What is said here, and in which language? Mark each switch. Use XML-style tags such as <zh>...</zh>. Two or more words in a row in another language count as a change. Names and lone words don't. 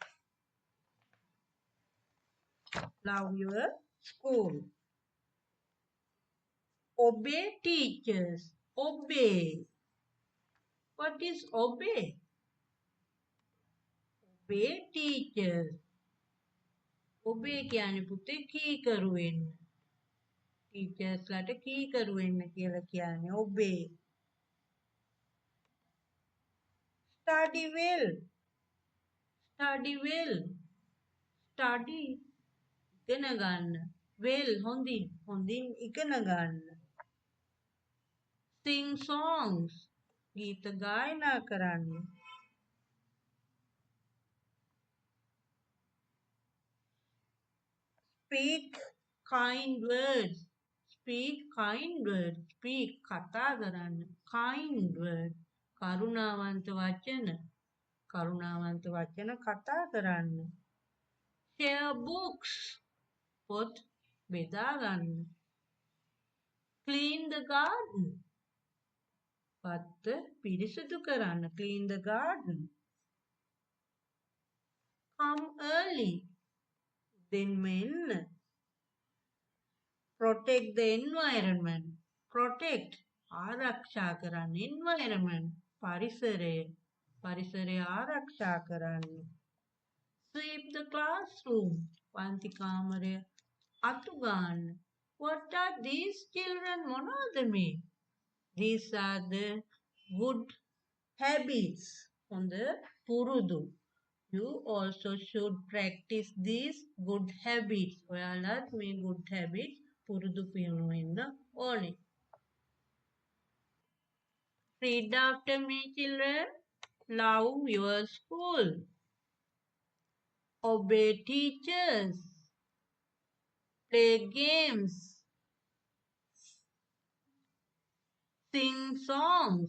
<en>Love your school. Obey teachers. Obey. What is obey? Obey teachers.</en> <si>Obey කියන්නේ පුතේ කීකරු වෙන්න. Teachers ලට කීකරු වෙන්න කියලා කියන්නේ obey.</si> <en>Study well. Study well. Study</en> <si>ඉගෙන ගන්න. well හොඳින් ඉගෙන ගන්න.</si> <en>Sing songs</en> <si>ගීත ගායනා කරන්න.</si> <en>Speak kind words. Speak kind words. Speak</en> <si>කතා කරන්න.</si> <en>Kind word.</en> <si>කරුණාවන්ත වචන. කරුණාවන්ත වචන කතා කරන්න.</si> <en>Share books.</en> <si>පොත් බෙදා ගන්න.</si> <en>Clean the garden.</en> <si>පත්ත පිරිසිදු කරන්න.</si> <en>Clean the garden. Come early.</en> <si>උදෙන්ම එන්න.</si> <en>Protect the environment.</en> <si>Protect ආරක්ෂා කරන්න. Environment පරිසරය ආරක්ෂා කරන්න.</si> <en>Sweep the classroom.</en> <si>පන්ති කාමරය අතු ගන්න.</si> <en>What are these children?</en> <si>මොනවද මේ?</si> <en>These are the good habits.</en> <si>හොඳ පුරුදු.</si> <en>You also should practice these good habits.</en> <si>ඔයාලත් මේ</si> <en>good habits</en> <si>පුරුදු වෙන්න ඕනේ.</si> <en>Read after me, children. Love your school. Obey teachers. Play games. Sing songs.</en>